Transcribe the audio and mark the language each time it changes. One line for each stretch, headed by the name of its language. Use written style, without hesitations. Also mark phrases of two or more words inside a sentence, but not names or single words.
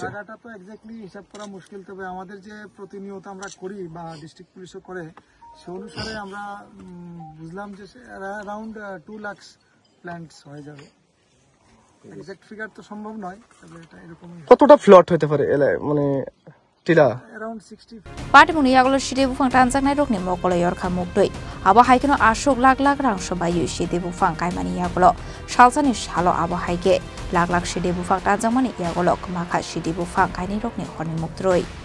Bangla: জায়গাটা তো এক্স্যাক্টলি হিসাব করা মুশকিল তবে আমাদের যে প্রতিনিয়ত আমরা করি বা
English: District Police
Bangla: করে সে অনুসারে আমরা বুঝলাম যে অ্যারাউন্ড 2 লাখ প্ল্যান্টস হয়ে যাবে
English: exact figure
Bangla: তো সম্ভব নয় তবে এটা এরকম কতটা প্লট হতে পারে মানে টিলা অ্যারাউন্ড 60
Kok Borok: Patimuni yaglo shide bufang tanjaknai rokni mokolo yorkha mukdoi abo haikeno ashok lakh lakh rang sobayu shide bufang kaimani yaglo salsani shalo abo haike lakh lakh shide bufang tanjakmani yaglo makha shide bufang kaini rokni horni muktroi